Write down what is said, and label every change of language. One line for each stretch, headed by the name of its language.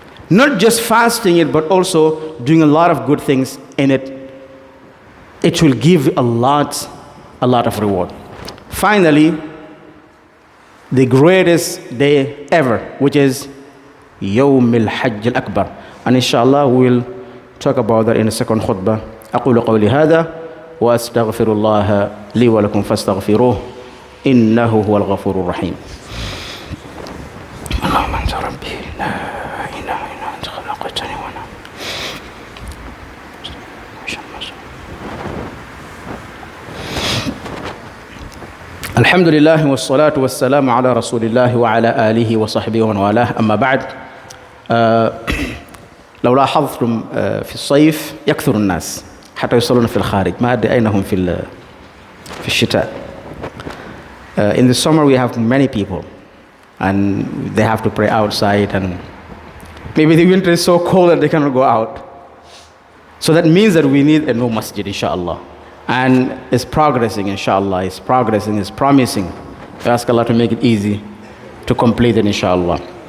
English: Not just fasting it, but also doing a lot of good things in it. It will give a lot of reward. Finally, the greatest day ever, which is Yawm al-Hajj al-Akbar. And inshallah, we will talk about that in the second khutbah.
Arabic: أقول قولي هذا وأستغفر الله لي ولكم فاستغفروه إنه هو الغفور الرحيم. اللهم أنت ربي لا إله إلا أنت خلقتني وأنا الحمد لله والصلاة والسلام على رسول الله وعلى آله وصحبه ومن والاه. أما بعد، لو لاحظتم في الصيف يكثر الناس حتى يصلون في الخارج، ما أدري أين هم في الشتاء.
English: In the summer we have many people and they have to pray outside, and maybe the winter is so cold that they cannot go out. So that means that we need a new masjid, inshallah. And it's progressing, inshallah. It's progressing, it's promising. We ask Allah to make it easy to complete it, inshallah.